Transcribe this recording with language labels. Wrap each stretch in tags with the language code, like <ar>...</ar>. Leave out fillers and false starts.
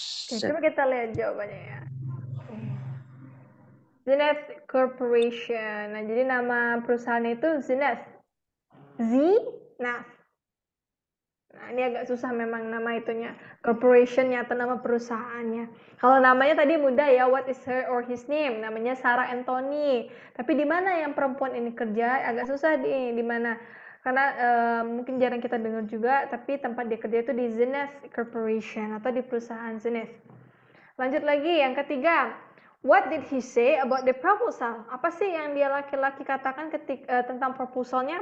<id>Oke, coba kita lihat jawabannya ya. Zenith Corporation. Nah, jadi nama perusahaannya itu Zenith. Zenith. Nah, ini agak susah memang nama itunya. Corporationnya atau nama perusahaannya. Kalau namanya tadi mudah ya,</id> <en>what is her or his name?</en> <id>Namanya Sarah Anthony. Tapi di mana yang perempuan ini kerja? Agak susah di mana. Karena mungkin jarang kita dengar juga, tapi tempat dia kerja itu di Zenith Corporation atau di perusahaan Zenith. Lanjut lagi, yang ketiga.</id> <en>What did he say about the proposal?</en> <id>Apa sih yang dia laki-laki katakan tentang proposalnya?</id>